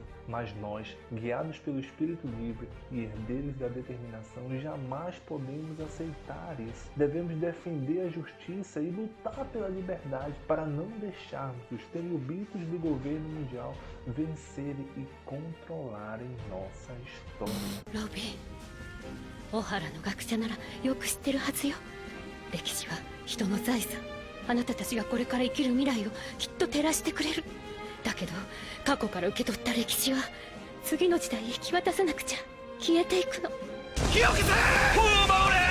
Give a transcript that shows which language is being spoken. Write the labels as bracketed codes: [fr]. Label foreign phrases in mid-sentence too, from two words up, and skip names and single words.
[pt] Mas nós, guiados pelo Espírito livre e herdeiros da determinação, jamais podemos aceitar isso. Devemos defender a justiça e lutar pela liberdade para não deixarmos os tenryubitos do governo mundial vencerem e controlarem nossa história. [ja] Robbie, Ohara の学者ならよく知ってるはずよ。歴史は人の財産。あなたたちがこれから生きる未来をきっと照らしてくれる。だけど過去から受け取った歴史は次の時代へ引き渡さなくちゃ消えていくの。火を消せ！本を守れ！